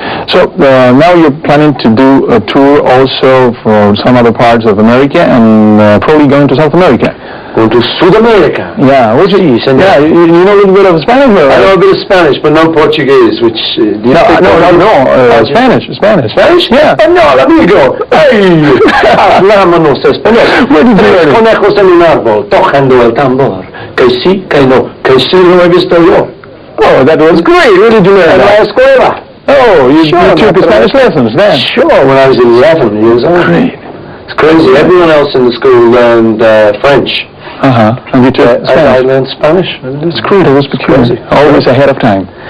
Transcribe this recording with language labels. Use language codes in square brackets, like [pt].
[en] So now you're planning to do a tour also for some other parts of America, and probably going to South America. Going to South America? Yeah, what you yeah, you know a little bit of Spanish? Or? I know a bit of Spanish, but no Portuguese, which... Spanish. Spanish? Yeah. [es] Español, amigo. Hey, hablámonos español. [en] Where did you learn it? [es] Conejos en un árbol, tocando el tambor. Que sí, que no, que sí lo he visto yo. [en] Oh, that was great. Where did you learn that? [es] En la escuela. [en] Oh, you took Spanish lessons then? Sure, when I was 11 years old. Great. It's crazy. Everyone else in the school learned French. And you took Spanish? I learned Spanish. That's great. It was peculiar. Always ahead of time.